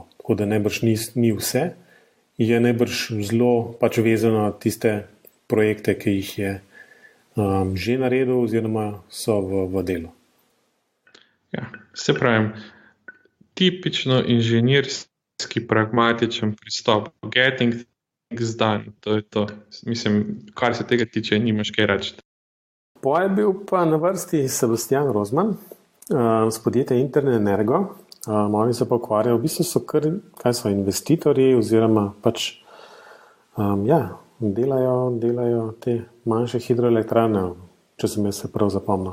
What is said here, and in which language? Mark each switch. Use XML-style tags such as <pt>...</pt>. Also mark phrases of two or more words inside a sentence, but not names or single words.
<sl>Tako da najbrž ni vse, je najbrž zelo pač vezano na tiste projekte, ki jih je že naredil oziroma so v delu. Ja, se pravim, tipično inženirski pragmatičen pristop,</sl> <en>getting done,</en> <sl>to je to. Mislim, kar se tega tiče, nimaš kaj reči. Potem je bil pa na vrsti Sebastian Rozman z podjetja Interne Energo. Oni se pa ukvarjajo, v bistvu so kaj so investitorji oziroma pač delajo te manjše hidroelektrarne, če sem jaz se prav zapomnil.</sl>